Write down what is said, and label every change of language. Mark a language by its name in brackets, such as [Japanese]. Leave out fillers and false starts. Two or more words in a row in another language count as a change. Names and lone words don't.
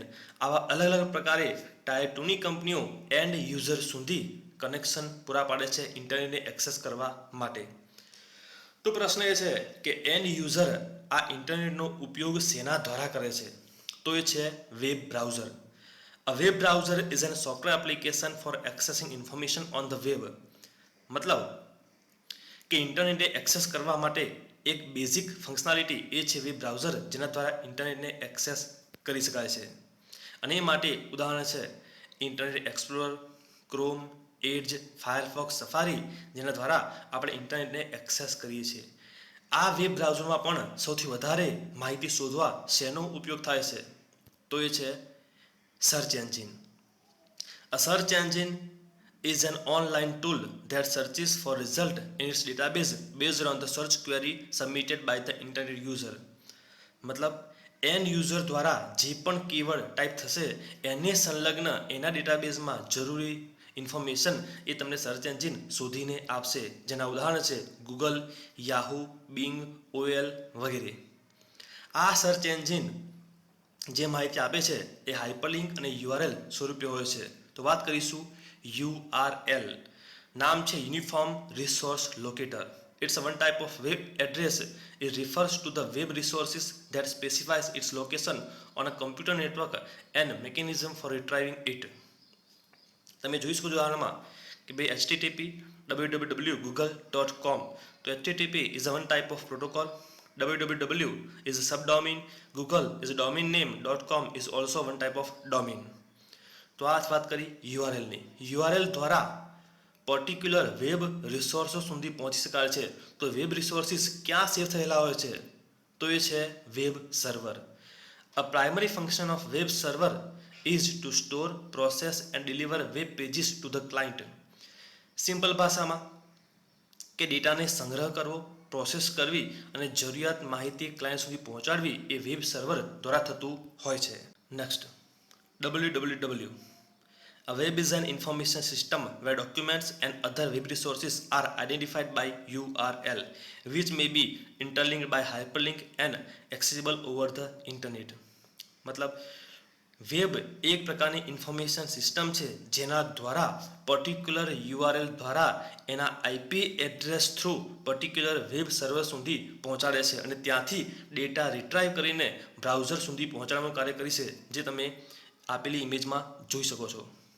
[Gujarati] આવા અલગ અલગ પ્રકારે ટાયર 2ની કંપનીઓ [English] end user [Gujarati] સુધી કનેક્શન પૂરા પાડે છે ઇન્ટરનેટને એક્સેસ કરવા માટે. તો પ્રશ્ન એ છે કે [English] end user [Gujarati] આ ઇન્ટરનેટનો ઉપયોગ શેના દ્વારા કરે છે? તો એ છે [English] web browser. A web browser is a software application for accessing information on the web. [Gujarati] મતલબ કે ઇન્ટરનેટને એક્સેસ કરવા માટે એક [English] basic functionality [Gujarati] એ છે [English] web browser, [Gujarati] જેના દ્વારા ઇન્ટરનેટને એક્સેસ કરી શકાય છે. અને એ માટે ઉદાહરણ છે ઇન્ટરનેટ એક્સપ્લોરર, ક્રોમ, એડ્જ, ફાયરફોક્સ, સફારી, જેના દ્વારા આપણે ઇન્ટરનેટને એક્સેસ કરીએ છીએ. આ વેબ બ્રાઉઝરમાં પણ સૌથી વધારે માહિતી શોધવા શેનો ઉપયોગ થાય છે? તો એ છે [English] search engine. A search engine is an online tool that searches for result in its database based on the search query submitted by the internet user. [Gujarati] મતલબ [English] end user [Gujarati] દ્વારા જે પણ કીવર્ડ ટાઈપ થશે એને સંલગ્ન એના ડેટાબેઝમાં જરૂરી ઇન્ફોર્મેશન એ તમને [English] search engine [Gujarati] શોધીને આપશે, જેના ઉદાહરણ છે ગૂગલ, યાહુ, બિંગ, ઓએલ વગેરે. આ [English] search engine [Gujarati] જે માહિતી આપે છે એ હાઇપરલિંક અને યુઆરએલ સ્વરૂપે હોય છે. તો વાત કરીશું યુઆરએલ. નામ છે [English] uniform resource locator. It's a one type of web address. It refers to the web resources that specifies its location on a computer network and mechanism for retrieving it. [Gujarati] તમે જોઈ શકો છો ઉદાહરણમાં કે ભાઈ http www.google.com. તો [English] http is a one type of protocol. www is a subdomain. Google is a domain name. .com is also one type of domain. [Gujarati] તો આ વાત કરી યુઆરએલની. યુઆરએલ દ્વારા [English] particular web [Gujarati] રિસોર્સો સુધી પહોંચી શકાય છે. તો [English] web resources [Gujarati] ક્યાં સેવ થયેલા હોય છે? તો એ છે [English] web server. a primary function of web server is to store, process and deliver web pages to the client. [Gujarati] સિમ્પલ ભાષામાં કે ડેટાને સંગ્રહ કરવો, પ્રોસેસ કરવી અને જરૂરિયાત માહિતી ક્લાયન્ટ સુધી પહોંચાડવી એ [English] web server [Gujarati] દ્વારા થતું હોય છે. [English] નેક્સ્ટ, www. A web is an information system where documents and other web resources are identified by URL, which may be interlinked by hyperlink and accessible over the internet. [Gujarati] मतलब વેબ એક પ્રકારની [English] information system [Gujarati] છે જેના દ્વારા [English] particular URL [Gujarati] દ્વારા એના [English] IP address through particular web server [Gujarati] સુધી પહોંચાડે છે અને ત્યાંથી [English] data retrieve [Gujarati] કરીને બ્રાઉઝર સુધી પહોંચાડવાનું કાર્ય કરે છે, જે તમે આપેલી ઇમેજમાં જોઈ શકો છો.